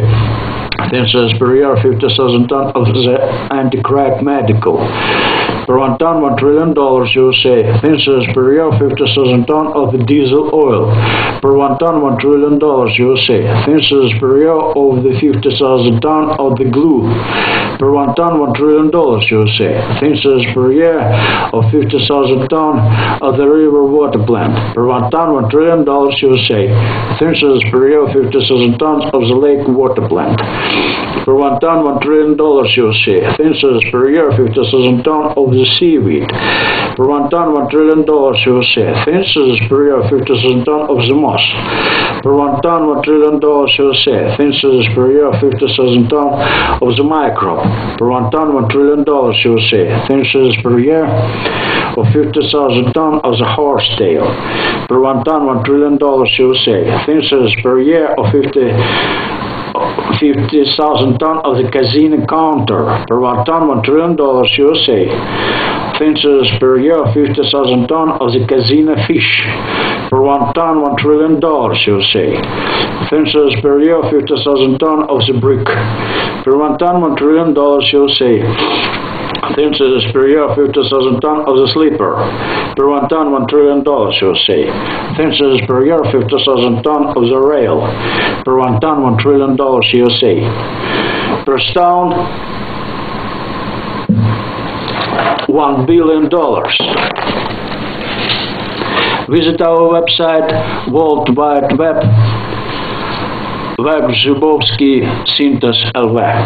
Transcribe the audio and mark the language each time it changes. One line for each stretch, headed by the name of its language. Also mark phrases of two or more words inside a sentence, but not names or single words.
English: Expenses per year 50,000 ton of the anti-crack medical, per 1 ton $1 trillion, USA. Expenses per year 50,000 ton of the diesel oil, per 1 ton $1 trillion, USA. Expenses per year of the 50,000 ton of the glue, per 1 ton $1 trillion, USA. Expenses per year of 50,000 ton of the river water plant, per 1 ton $1 trillion, USA. Expenses per year 50,000 tons of the lake water plant, per 1 ton $1 trillion, USA. Expenses per year 50,000 ton of the seaweed, per 1 ton $1 trillion, USA. Expenses per year 50,000 ton of the moss, per 1 ton $1 trillion, USA. Expenses per year 50,000 ton of the microbe, per 1 ton $1 trillion, USA. Expenses per year of 50,000 ton of the horsetail, per 1 ton $1 trillion, USA. Expenses per year of 50,000 ton of the casino counter, per 1 ton $1 trillion, USA. Expenses per year 50,000 ton of the casino fish, per 1 ton $1 trillion, USA. Expenses per year 50,000 ton of the brick, per 1 ton $1 trillion, USA. Expenses per year 50,000 ton of the sleeper, per 1 ton $1 trillion, USA. Expenses per year 50,000 ton of the rail, per 1 ton $1 trillion, USA. Per stone $1 billion. Visit our website World Wide Web, Zubovsky Syntes LV.